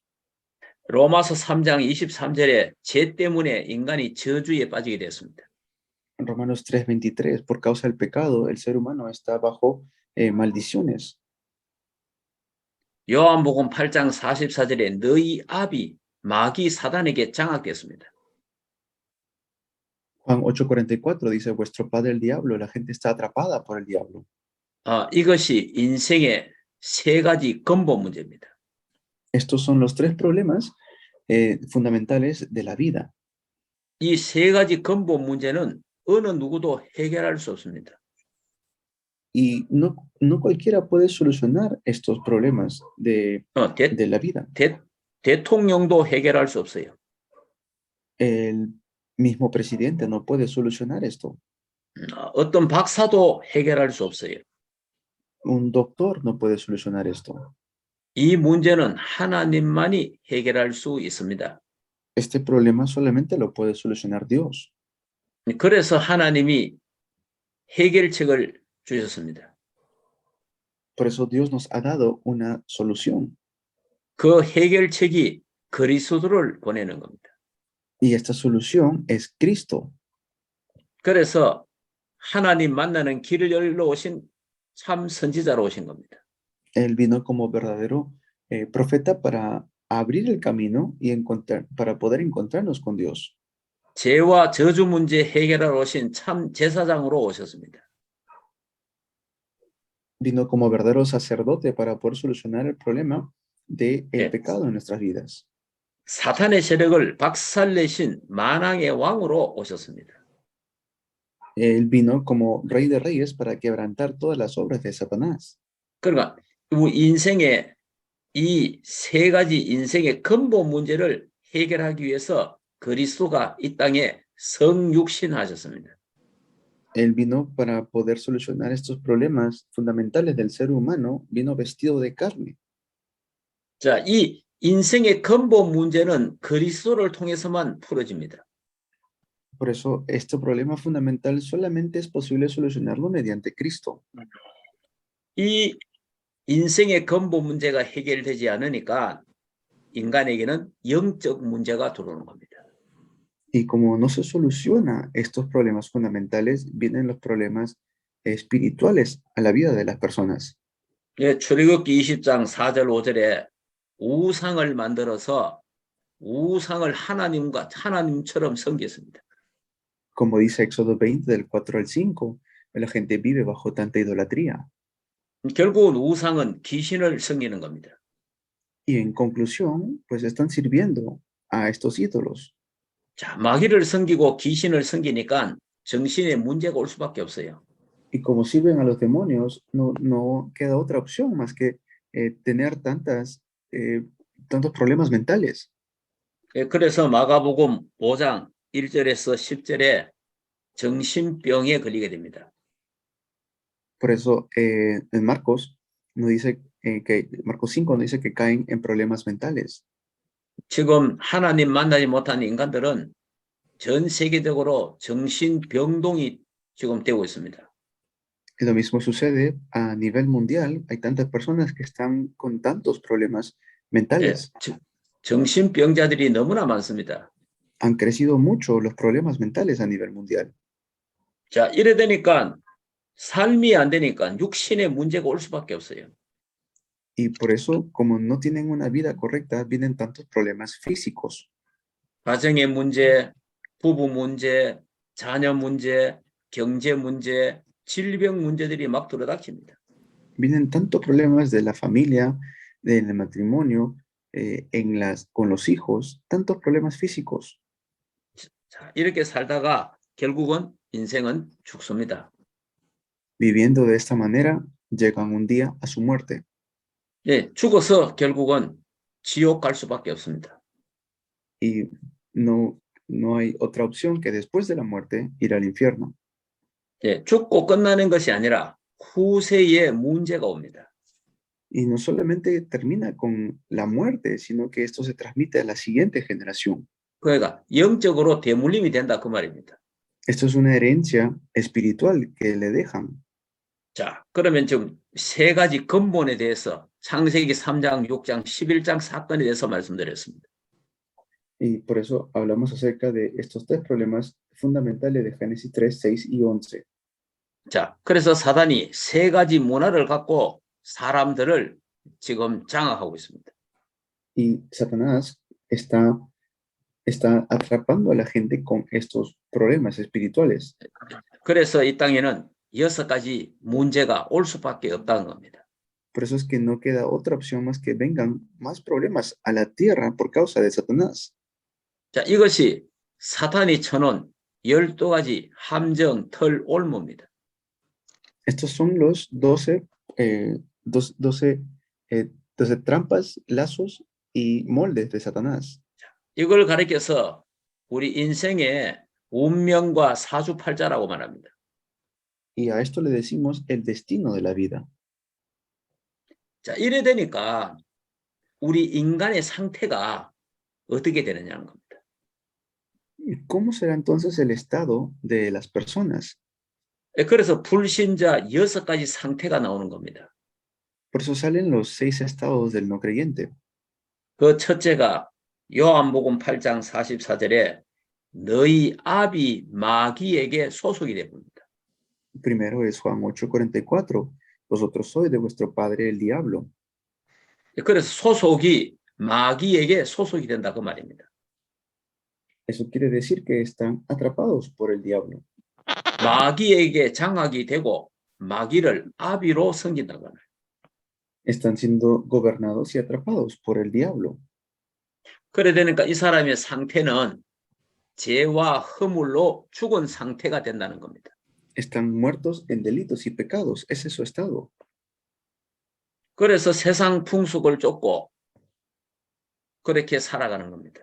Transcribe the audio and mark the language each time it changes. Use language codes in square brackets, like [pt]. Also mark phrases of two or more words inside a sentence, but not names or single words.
[ko] 로마서 3장 23절에 죄 때문에 인간이 저주에 빠지게 됐습니다. [es] Romanos 3:23, por causa del pecado, el ser humano está bajo maldiciones. [ko] 요한복음 8장 44절에 너희 아비 마귀 사단에게 장악됐습니다. [es] Juan 8:44 dice, vuestro padre el diablo, la gente está atrapada por el diablo. [ko] 이것이 인생의 3가지 근본 문제입니다. [es] Estos son los 3 problemas fundamentales de la vida. [ko] 이 3가지 근본 문제는 어느 누구도 해결할 수 없습니다. [es] Y no cualquiera puede solucionar estos problemas de la vida. [ko] 대통령도 해결할 수 없어요. [es] El mismo presidente no puede solucionar esto. [ko] 어떤 박사도 해결할 수 없어요. [es] Un doctor no puede solucionar esto. [ko] 이 문제는 하나님만이 해결할 수 있습니다. [es] Este problema solamente lo puede solucionar Dios. [ko] 그래서 하나님이 해결책을 주셨습니다. [es] Por eso Dios nos ha dado una solución. [ko] 그 해결책이 그리스도를 보내는 겁니다. [es] Y esta solución es Cristo. [ko] 그래서 하나님 만나는 길을 열러 오신 참 선지자로 오신 겁니다. [es] Él vino como verdadero profeta para abrir el camino y para poder encontrarnos con Dios. [ko] 죄와 저주 문제 해결하러 오신 참 제사장으로 오셨습니다. [es] Vino como verdadero sacerdote para poder solucionar el problema del pecado en nuestras vidas. [ko] 사탄의 세력을 박살내신 만왕의 왕으로 오셨습니다. [es] Él vino como rey de reyes para quebrantar todas las obras de Satanás. [ko] 그러니까 우리 인생의 이 세 가지 인생의 근본 문제를 해결하기 위해서 그리스도가 이 땅에 성육신하셨습니다. [es] Él vino para poder solucionar estos problemas fundamentales del ser humano, vino vestido de carne. [ko] 자, 이 인생의 근본 문제는 그리스도를 통해서만 풀어집니다. [es] Por eso, este problema fundamental solamente es posible solucionarlo mediante Cristo. [ko] 이 인생의 근본 문제가 해결되지 않으니까 인간에게는 영적 문제가 들어오는 겁니다. [es] Y como no se soluciona estos problemas fundamentales, vienen los problemas espirituales a la vida de las personas. [ko] 예, 출애굽기 20장 4절 5절에 우상을 만들어서 우상을 하나님처럼 섬겼습니다. [es] Como dice Éxodo 20, del 4 al 5, la gente vive bajo tanta idolatría. [ko] 결국은 우상은 귀신을 섬기는 겁니다. [es] Y en conclusión, pues están sirviendo a estos ídolos. [ko] 자, 마귀를 섬기고 귀신을 섬기니까 정신에 문제가 올 수밖에 없어요. [es] Y como sirven a los demonios, no queda otra opción más que tener tantos problemas mentales. [ko] 예, 그래서 마가복음 5장 1절에서 10절에 정신병에 걸리게 됩니다. [es] Por eso en Marcos, Marcos 5 nos dice que caen en problemas mentales. [ko] 지금 하나님 만나지 못한 인간들은 전 세계적으로 정신병동이 지금 되고 있습니다. [es] Y lo mismo sucede a nivel mundial. Hay tantas personas que están con tantos problemas [ko] 예, [es] mentales. [ko] 정신병자들이 너무나 많습니다. [es] Han crecido mucho los problemas mentales a nivel mundial. [ko] 자, 이래 되니까 삶이 안 되니까 육신의 문제가 올 수밖에 없어요. [es] Y por eso, como no tienen una vida correcta, vienen tantos problemas físicos. [ko] 가정의 문제, 부부 문제, 자녀 문제, 경제 문제, 질병 문제들이 막 들어닥칩니다. [es] Vienen tantos problemas de la familia, del matrimonio, con los hijos, tantos problemas físicos. [ko] 자, 이렇게 살다가 결국은 인생은 죽습니다. [es] Viviendo de esta manera, llegan un día a su muerte. [ko] 예, 죽어서 결국은 지옥 갈 수밖에 없습니다. [es] Y no hay otra opción que después de la muerte ir al infierno. [ko] 예, 죽고 끝나는 것이 아니라 후세에 문제가 옵니다. [es] Y no solamente termina con la muerte, sino que esto se transmite a la siguiente generación. [ko] 그러니까 영적으로 대물림이 된다 그 말입니다. [es] Esto es una herencia espiritual que le dejan. [ko] 자, 그러면 지금 세 가지 근본에 대해서 창세기 3장, 6장, 11장 사건에 대해서 말씀드렸습니다. [es] Y por eso hablamos acerca de estos tres problemas fundamentales de Génesis 3, 6 y 11. [ko] 자, 그래서 사단이 세 가지 문화를 갖고 사람들을 지금 장악하고 있습니다. [es] Y Satanás está atrapando a la gente con estos problemas espirituales. [ko] 그래서 이 땅에는 6가지 문제가 올 수밖에 없다는 겁니다. [es] Por eso es que no queda otra opción más que vengan más problemas a la tierra por causa de Satanás. [ko] 자, 이것이 사탄이 쳐놓은 12가지 함정, 털, 올무입니다. [es] Estos son los 12 trampas, lazos y moldes de Satanás. [ko] 이걸 가리켜서 우리 인생의 운명과 사주팔자라고 말합니다. [es] Y a esto le decimos el destino de la vida. [ko] 자, 이래 되니까 우리 인간의 상태가 어떻게 되느냐는 겁니다. [es] ¿Cómo será entonces el estado de las personas? [ko] 그래서 불신자 6가지 상태가 나오는 겁니다. [es] Por eso salen los 6 estados del no creyente. [ko] 그 첫째가 요한복음 8장 44절에 너희 아비 마귀에게 소속이 됩니다. [es] Primero es Juan 8:44. Vosotros sois de vuestro padre el diablo. [ko] 그래서 소속이 마귀에게 소속이 된다 그 말입니다. [es] Eso quiere decir que están atrapados por el diablo. [ko] 마귀에게 장악이 되고 마귀를 아비로 섬긴다고 합니다. [es] Están siendo gobernados y atrapados por el diablo. [ko] 그래 되니까 이 사람의 상태는 죄와 허물로 죽은 상태가 된다는 겁니다. [es] Están muertos en delitos y pecados. Ese es su estado. [ko] 그래서 세상 풍속을 쫓고 그렇게 살아가는 겁니다.